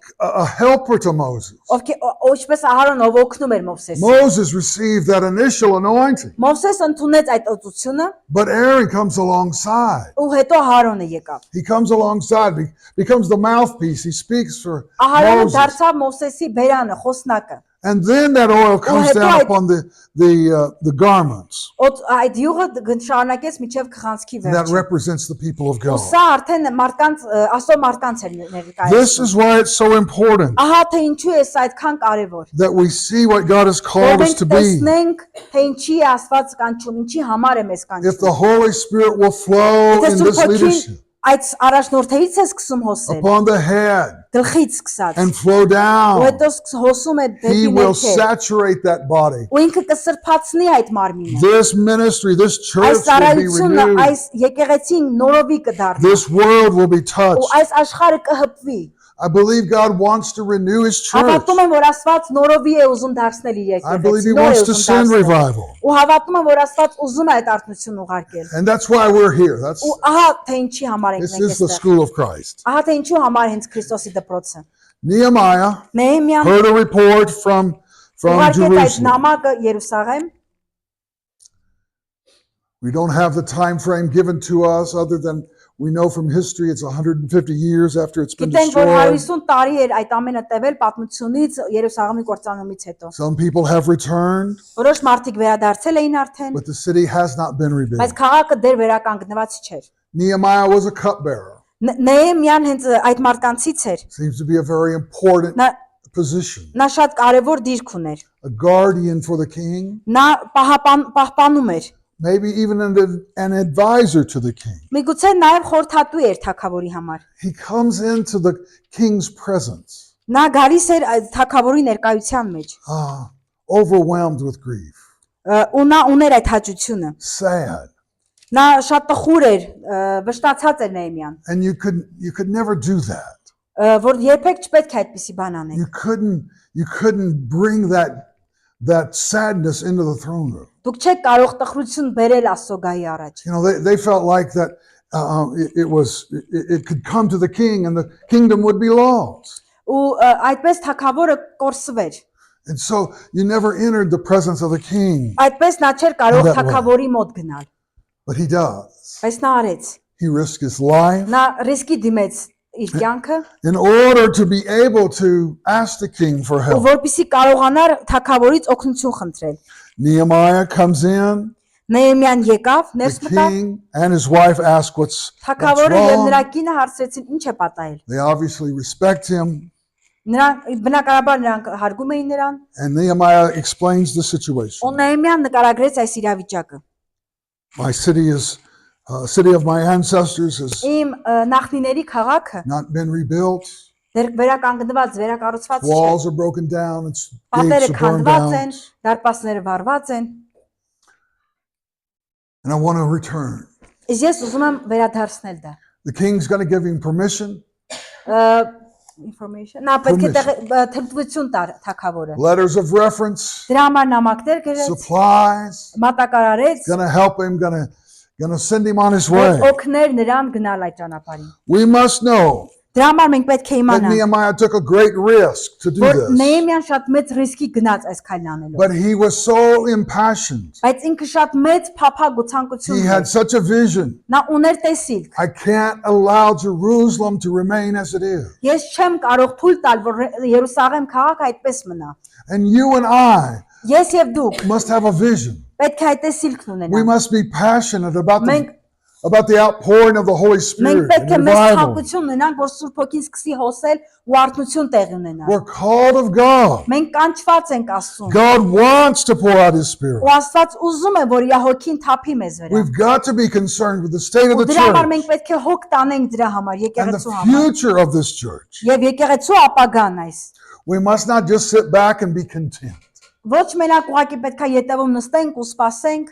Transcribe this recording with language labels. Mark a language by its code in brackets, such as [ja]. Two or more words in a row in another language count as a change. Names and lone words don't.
[en] a helper to Moses. [hy] ովքեր ինչպես Ահարոնը ով օգնում էր Մովսեսին։ [en] Moses received that initial anointing, [hy] Մովսես ընդունեց այդ օծությունը [en] but Aaron comes alongside. [hy] ու հետո Ահարոնը եկավ։ [en] He comes alongside, becomes the mouthpiece. He speaks for [hy] Ահարոնը [en] Moses. [hy] դարձավ Մովսեսի բերանը, խոսնակը։ [en] And then that oil comes [hy] հետո [en] down [hy] այդ- [en] upon the garments. [hy] Այդ յուղը շարունակեց միջև քղանցքի [en] And that [hy] վերջը։ [en] represents the people of God. [hy] Սա արդեն մարդկանց աստծո մարդկանց էր ներկայացնում։ [en] This is why it's so important [hy] Ահա թե ինչու է սա այդքան կարևոր։ [en] that we see what God has [hy] Որ [en] called us [hy] մենք [en] to be. [hy] տեսնենք, թե ինչի է Աստված կանչում, ինչի համար է մեզ [en] If the [hy] կանչում։ [en] Holy Spirit will flow [hy] Եթե [en] in [hy] Սուրբ [en] this [hy] Հոգին [en] leadership [hy] այդ առաջնորդներից է սկսում հոսել, [en] upon the head [hy] գլխից սկսած, [en] and flow [hy] ու [en] down, [hy] հետո հոսում է [en] He [hy] դեպի [en] will [hy] ներքև, [en] saturate that body. [hy] ու ինքը կսրբացնի այդ մարմինը։ [en] This ministry, this [hy] Այս [en] church will be [hy] ծառայությունը, [en] renewed. [hy] այս եկեղեցին նորովի կդառնա, [en] This world will be [hy] ու [en] touched. [hy] այս աշխարհը կհպվի։ [en] I believe God wants to renew His church. [hy] Հավատում եմ, որ Աստված նորովի է ուզում դարձնել իր [en] I believe He [hy] եկեղեցին, նոր է [en] wants to [hy] ուզում [en] send [hy] դարձնել։ [en] revival. [hy] Ու հավատում եմ, որ Աստված ուզում է այդ արթնություն ուղարկել։ [en] And that's why we're here. [hy] Ու ահա թե ինչի համար ենք [en] This [hy] մենք [en] is the [hy] այստեղ։ [en] school of Christ. [hy] Ահա թե ինչու համար հենց Քրիստոսի դպրոցը։ [en] Nehemiah [hy] Նեհեմիան [en] heard a report from [hy] ուղարկեց այդ [en] Jerusalem. [hy] նամակը Երուսաղեմ։ [en] We don't have the time frame given to us other than we know from history it's 150 years after it's been [hy] Գիտենք, որ [en] destroyed. [hy] 150 տարի էր այդ ամենը տևել պատմությունից Երուսաղեմի կործանումից հետո։ [en] Some people have returned, [hy] Որոշ մարդիկ վերադարձել էին արդեն, [en] but the city has not been [hy] բայց [en] rebuilt. [hy] քաղաքը դեռ վերականգնված չէր։ [en] Nehemiah was a cupbearer. [hy] Նեհեմիան հենց այդ մարդկանցից էր։ [en] Seems to be a very important [hy] Նա [en] position. [hy] նա շատ կարևոր դիրք ուներ։ [en] A guardian for the king, [hy] Նա պահպանում էր։ [en] maybe even an advisor to the king. [hy] Միգուցե նաև խորհրդատու էր թագավորի համար։ [en] He comes into the king's presence, [hy] Նա գալիս էր այդ թագավորի ներկայության մեջ։ [en] overwhelmed with grief, [hy] Ու նա ուներ այդ հաճությունը։ [en] sad. [hy] Նա շատ տխուր էր, վշտացած էր Նեհեմիան, [en] And you could never do that. [hy] որ երբեք չպետք է այդպիսի բան անել։ [en] You couldn't bring that sadness into the throne room. [hy] Դուք չեք կարող տխրություն բերել Աստծո գահի առաջ։ [en] You know, they felt like that it could come to the king and the kingdom would be lost. [hy] Ու այդպես թագավորը կորսվեր։ [en] And so you never entered the presence of the king, [hy] Այդպես նա չէր կարող [en] That way. [hy] թագավորի մոտ գնալ։ [en] but he does. [hy] Բայց նա արեց։ [en] He risked his life [hy] Նա ռիսկի դիմեց իր կյանքը, [en] in order to be able to ask the king for [hy] ու [en] help. [hy] որպեսզի կարողանար թագավորից օգնություն խնդրել։ [en] Nehemiah comes in, [hy] Նեհեմիան եկավ, [en] the [hy] ներս մտավ, [en] king and his wife ask what's [hy] թագավորը եւ նրա [en] wrong. [hy] կինը հարցրեցին ինչ է պատահել։ [en] They obviously respect him, [hy] Նրանք բնականաբար նրանք հարգում էին նրան, [en] and Nehemiah explains the [hy] ու [en] situation. [hy] Նեհեմիան նկարագրեց այս իրավիճակը։ [en] My city of my ancestors has [hy] Իմ նախնիների քաղաքը [en] not been rebuilt. [hy] դեռ վերականգնված, վերակառուցված չէ։ [en] Walls are broken down. Its [hy] Պատերը [en] gates are burned [hy] քանդված են, [en] down. [hy] դարպասները վառված են։ [en] And I want to return. [hy] Իսկ ես ուզում եմ վերադարձնել դա։ [en] The king's going to give him permission. [hy] Information։ Նա պետք է թրթվություն տար թագավորը։ [en] Letters of reference, [hy] Դրա համար նամակներ գրեց, [en] supplies, [hy] մատակարարեց, [en] going to help him, going to send him on his [hy] որ [en] way. [hy] օգներ նրան գնալ այդ ճանապարհին։ [en] We must know [hy] Դրա համար մենք պետք է [en] that [hy] իմանանք, [en] Nehemiah took a great risk to do [hy] որ [en] this. [hy] Նեհեմիան շատ մեծ ռիսկի գնաց այս քայլն անելով, [en] But he was so impassioned. [hy] բայց ինքը շատ մեծ փափագ ու ցանկություն [en] He [hy] ուներ, [en] had such a vision. [hy] նա ուներ տեսիլք, [en] I can't allow Jerusalem to remain as it is. [hy] ես չեմ կարող թույլ տալ, որ Երուսաղեմ քաղաքը այդպես մնա, [en] And you and I [hy] ես եւ դուք [en] must have a vision. [hy] պետք է այդ տեսիլքն [en] We [hy] ունենանք, [en] must be passionate about [hy] մենք [en] the outpouring of the Holy [hy] մենք [en] Spirit [hy] պետք է [en] and [hy] մեծ [en] revival. [hy] ցանկություն ունենանք, որ Սուրբ Հոգին սկսի հոսել ու արթնություն տեղի ունենա, [en] We're called of God. [hy] մենք կանչված ենք Աստծուն, [en] God wants to pour out His Spirit. [hy] ու Աստված ուզում է, որ իր հոգին թափի մեզ վրա, [en] We've got to be concerned with the state of [hy] ու [en] the [hy] դրա համար [en] church [hy] մենք պետք է հոգ տանենք դրա համար, [en] and the [hy] եկեղեցու համար, [en] future of this church. [hy] եւ եկեղեցու ապագան այս, [en] We must not just sit back and be content. [hy] ոչ մենակ ուղղակի պետք է ետևում նստենք ու սպասենք,